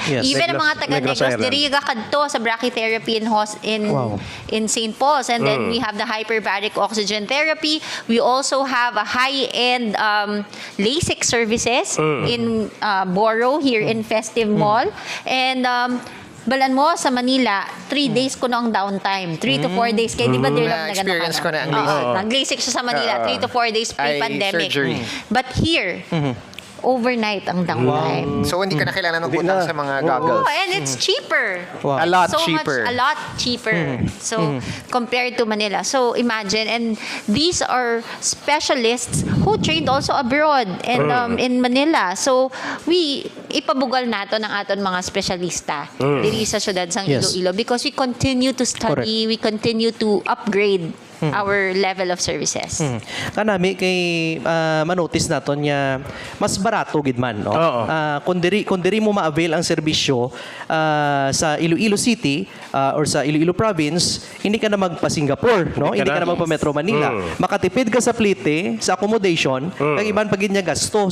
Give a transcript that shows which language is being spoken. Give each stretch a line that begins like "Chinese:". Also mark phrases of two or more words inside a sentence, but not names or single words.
English: Yes.
Hiligaynon: Even ang mga Negros taga-Negros, Island. diri kakadto sa brachytherapy in St. Paul's.
English: And then we have the hyperbaric oxygen therapy. We also have a high-end LASIK services in Boro, here in Festive Mall.
Hiligaynon: And balan mo sa Manila, 3 days ko na ang downtime.
English: 3 to 4 days.
Filipino: Kaya di ba there lang
Hiligaynon: Na-experience ko na ang Oo, LASIK. nag-LASIK siya sa Manila,
English: 3 to 4 days pre-pandemic. surgery. But here, overnight ang downtime.
Filipino: So, hindi ka na kailangan ng utang sa mga goggles.
English: Oh, and it's cheaper. Wow. A lot So cheaper. much, a lot cheaper. So, compared to Manila. So, imagine, and these are specialists who trained also abroad and in Manila.
Hiligaynon: So, ipabugal nato ng aton mga espesyalista diri sa syudad sang
English: Yes. Iloilo because we continue to study, we continue to upgrade our level of services.
Hiligaynon: Kanami kay manotice naton nga mas barato gid man, no? Oo. Kung diri mo ma-avail ang serbisyo sa Iloilo City or sa Iloilo Province,
Filipino: hindi ka na magpa-Singapore,
Hiligaynon: no?
Filipino: Hindi ka na magpa-Metro Manila.
Hiligaynon: Makatipid ka sa plite, sa accommodation, kag iban pagid niya gasto.